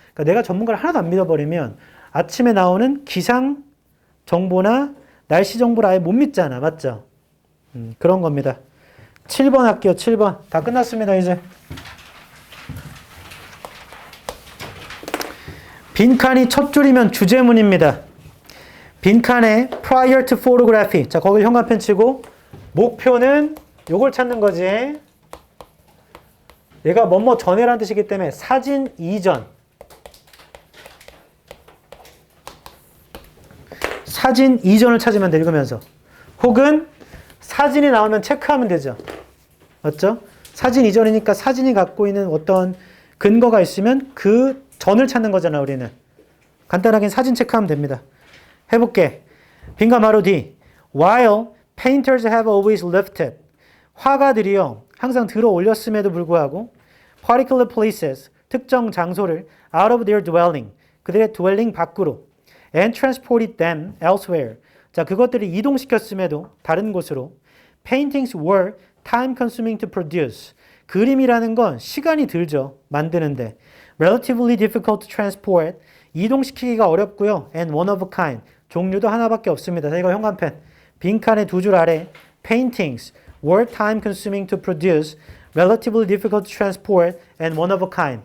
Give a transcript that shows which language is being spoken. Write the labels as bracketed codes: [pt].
[ko] 그러니까 내가 전문가를 하나도 안 믿어버리면 아침에 나오는 기상 정보나 날씨 정보를 아예 못 믿잖아. 맞죠? 그런 겁니다. 7번 할게요. 7번. 다 끝났습니다. 이제. 빈칸이 첫 줄이면 주제문입니다. 빈칸에 [en] prior to photography. [ko] 자, 거기 현관펜 치고 목표는 요걸 찾는 거지. 얘가 뭐뭐 전에라는 뜻이기 때문에 사진 이전. 사진 이전을 찾으면 돼, 읽으면서. 혹은 사진이 나오면 체크하면 되죠. 맞죠? 사진 이전이니까 사진이 갖고 있는 어떤 근거가 있으면 그 전을 찾는 거잖아, 우리는. 간단하게 사진 체크하면 됩니다. 해볼게. 빈칸 바로 뒤. [en] While painters have always lifted. [ko] 화가들이요, 항상 들어 올렸음에도 불구하고 [en] particular places, [ko] 특정 장소를 [en] out of their dwelling, [ko] 그들의 [en] dwelling [ko] 밖으로 [en] and transported them elsewhere. [ko] 자, 그것들을 이동시켰음에도 다른 곳으로 [en] paintings were time consuming to produce. [ko] 그림이라는 건 시간이 들죠. 만드는데. [en] relatively difficult to transport. [ko] 이동시키기가 어렵고요. [en] and one of a kind. [ko] 종류도 하나밖에 없습니다. 자, 이거 현관펜. 빈칸의 두 줄 아래 [en] paintings were time consuming to produce, relatively difficult to transport, and one of a kind.